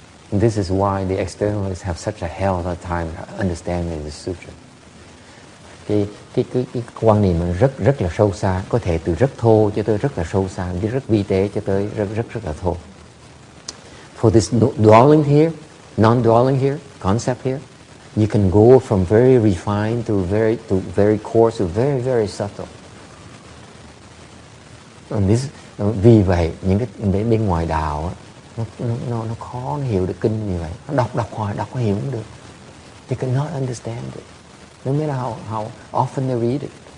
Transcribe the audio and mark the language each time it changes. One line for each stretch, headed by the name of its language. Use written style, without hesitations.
English: And this is why the externalists have such a hell of a time understanding the sutra.
Vietnamese: Cái quan niệm mình rất là sâu xa, có thể từ rất thô cho tới rất là sâu xa, đi rất vi tế cho tới rất là thô.
English: For this dwelling here, non-dwelling here, concept here, you can go from very refined to very coarse to very very subtle. And this,
Vietnamese: vì vậy những cái bên ngoài đạo nó khó nó hiểu được kinh như vậy. Nó đọc hoài đọc có hiểu không được.
English: They cannot understand it. No matter how often they read it.